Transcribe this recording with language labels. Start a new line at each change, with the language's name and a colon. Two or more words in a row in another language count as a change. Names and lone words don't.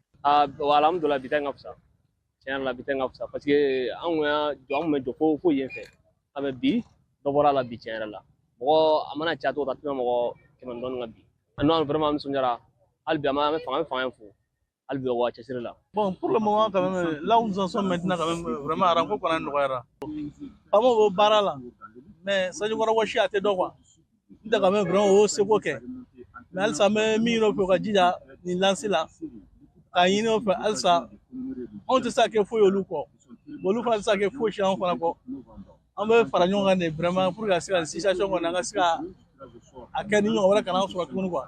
Bambara: alhamdulillah bi ta ka fisa tiɲɛ la bi ta ka fisa
French: parce que
Bambara: an kun bɛ jɔ fo yen fɛ a bɛ bi dɔ bɔra la bi tiɲɛ yɛrɛ la mɔgɔ a mana caya cogo tɛmɛ mɔgɔ 100 dɔɔnin ka bi n'an vraiment nisɔndiyara hali bi an bɛ fanga fo hali bi waa cɛsiri la
French: bon pour le moment quand même là où nous en sommes maintenant quand même vraiment
Bambara: aranko kɔni nɔgɔyara faamaw bɛ baara la mais sanjikɔrɔ wɔsi a tɛ dɔn quoi n tɛ
French: quand même vraiment
Bambara: o seko kɛ mais halisa an bɛ min ɲini o fɛ u ka jija nin lansi la k'a ɲini o fɛ halisa anw tɛ se ka kɛ foyi olu kɔ olu fana tɛ se ka kɛ foyi si anw fana kɔ an bɛ fara ɲɔgɔn kan de vraiment
French: pour que
Bambara: ka se ka nin situation kɔni an ka se ka a kɛ ni ɲɔgɔn wɛrɛ kana sɔrɔ tuguni quoi.